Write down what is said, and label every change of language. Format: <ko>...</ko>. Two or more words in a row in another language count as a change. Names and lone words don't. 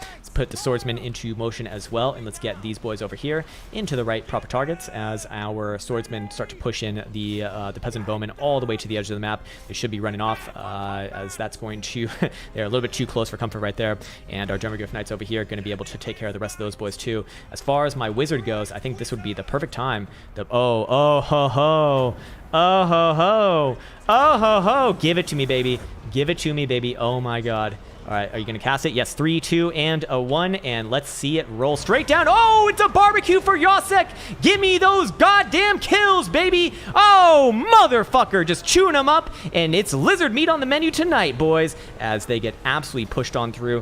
<en>Let's put the swordsmen into motion as well, and let's get these boys over here into the right proper targets as our swordsmen start to push in the peasant bowmen all the way to the edge of the map. They should be running off as that's going to they're a little bit too close for comfort right there, and our German Griff Knights over here are going to be able to take care of the rest of those boys too. As far as my wizard goes, I think this would be the perfect time. Oh ho ho, oh ho ho, oh ho ho, give it to me, baby. Give it to me, baby. Oh my god. All right, are you going to cast it? Yes, 3, 2, and a 1, and let's see it roll straight down. Oh, it's a barbecue for Yosek. Give me those goddamn kills, baby. Oh, motherfucker, just chewing them up, and it's lizard meat on the menu tonight, boys, as they get absolutely pushed on through.</en>